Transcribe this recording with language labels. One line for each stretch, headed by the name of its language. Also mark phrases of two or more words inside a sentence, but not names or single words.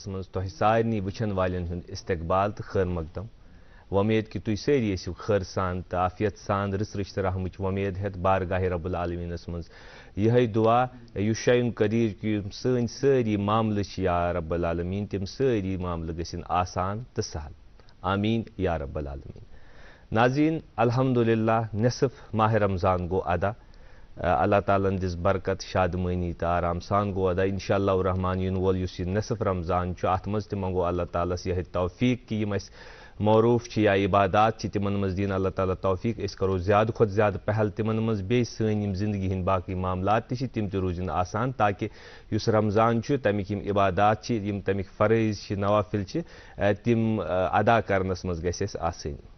Kashmiri: من تہ سارنی وچھن والن ہند استقبال تو خیر مقدم ومید کہ تھی ساری ٲسِو خیر سان تو عافیت سان رٕژ رٕژ تہٕ رحمٕچ وۄمید ہیٚتھ بارگاہ رب العالمینس منٛز یِہے دعا یُس شاین قدیٖر کہ یِم سٲنۍ سٲری معاملہٕ چھِ
Arabic: یا رب العالمین
Kashmiri: تِم سٲری معاملہٕ گٔژھِنۍ آسان تہٕ سہل آمیٖن
Arabic: یا رب العالمین
Kashmiri: ناظرین الحمدللہ نصف ماہ رمضان گو ادا اللہ تعالیٰ دِژ برکت شادمٲنی تہٕ آرام سان گوٚو ادا انشاءاللہ الرحمان یِنہٕ وول یُس یہِ نصف رمضان چھُ اَتھ منٛز تہِ منگو اللہ تعالیٰ ہس یِہے توفیق کہ یِم اَسہِ معروٗف چھِ یا عبادات چھِ تِمن منٛز دِیِن اللہ تعالیٰ توفیق أسۍ کرو زیادٕ کھۄتہٕ زیادٕ پہل تِمن منٛز بیٚیہِ سٲنۍ یِم زندگی ہٕنٛدۍ باقٕے معاملات تہِ چھِ تِم تہِ روٗزِن آسان تاکہِ یُس رمضان چھُ تَمِکۍ یِم عبادات چھِ یِم تَمِکۍ فرٲیض چھِ نوافل چھِ تِم ادا کرنس منٛز گژھِ اَسہِ آسٕنۍ